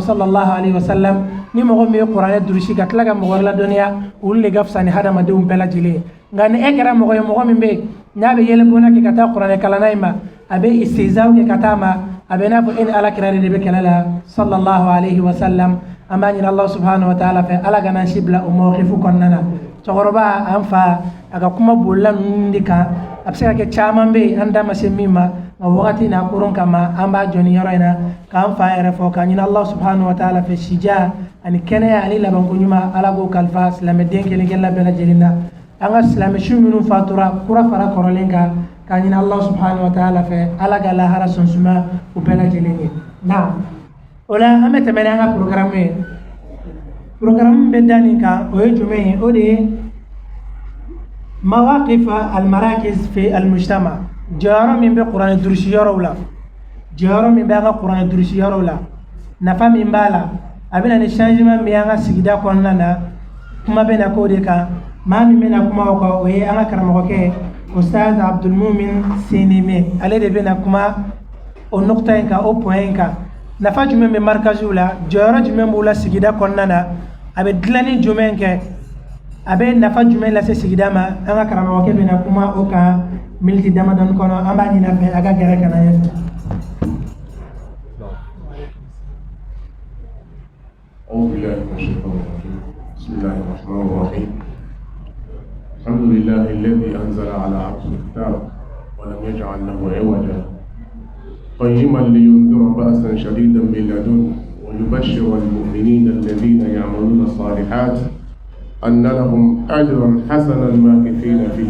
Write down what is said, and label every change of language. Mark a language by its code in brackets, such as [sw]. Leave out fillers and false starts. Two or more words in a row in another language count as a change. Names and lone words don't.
[ar] صلى الله عليه وسلم [bm] ni mɔgɔ min ye kuranɛ durusi ka tila ka mɔgɔ wɛrɛ ladɔnniya olu de ka fisa ni hadamadenw bɛɛ lajɛlen ye nka ni e kɛra mɔgɔ ye mɔgɔ min bɛ yen n'a bɛ yɛlɛbɔnna kɛ ka taa kuranɛ kalanna in ma a bɛ istihzaaw kɛ ka taa ma a bɛ n'a fɔ e ni alakira de bɛ kɛlɛ la [ar] صلى الله عليه وسلم [bm] an b'a ɲini [ar] الله سبحانه وتعالى [bm] fɛ ala kana si bila o mawqifu kɔnɔna na cɛkɔrɔba an fa a ka kuma bolila ninnu de kan a bɛ se ka kɛ caman bɛ yen an da ma se min ma nka wagati n'a koron kama an b'a jɔ ni yɔrɔ in na k'an fa yɛrɛ fɔ k'a ɲini [ar] الله سبحانه وتعالى [bm] fɛ sija ani kɛnɛya ani labanko ɲuman ala k'o kalifa silamɛden kelen-kelenna bɛɛ lajɛlen na an ka silamɛ su minnu fatura kura fara kɔrɔlen kan k'a ɲini [ar] الله سبحانه وتعالى [bm] fɛ ala ka lahara sɔnsuma u bɛɛ lajɛlen ye na o la an bɛ tɛmɛ ni an ka programme ye programme bɛ da nin kan o ye jumɛn ye o de ye [ar] مواقف المراكز في المجتمع [bm] jɔyɔrɔ min bɛ kuranɛ durusi yɔrɔw la jɔyɔrɔ min bɛ an ka kuranɛ durusi yɔrɔw la nafa min b'a la a bɛ na ni changement min ye an ka sigida kɔnɔna na kuma bɛ na k'o de kan maa min bɛ na kuma o kan o ye an ka karamɔgɔkɛ Ustaz Abdulmumin Seneme ale de bɛ na kuma o nukta in kan o point in kan nafa jumɛn bɛ markaziw la jɔyɔrɔ jumɛn b'u la sigida kɔnɔna na a bɛ dilanni jumɛn kɛ abe nafa jumɛn lase sigida ma an ka karamɔgɔkɛ bɛna kuma o kan miniti damadɔni kɔnɔ an b'a ɲini a fɛ a ka gɛrɛ ka na ɲɛfɛ. [ar] أعوذ بالله من الشيطان الرجيم بسم الله الرحمن الرحيم الحمد لله الذي أنزل على عبده الكتاب ولم يجعل له عوجا قيما لينذر بأسا شديدا من لدنه ويبشر المؤمنين الذين يعملون الصالحات أن لهم أجرا حسنا ماكثين فيه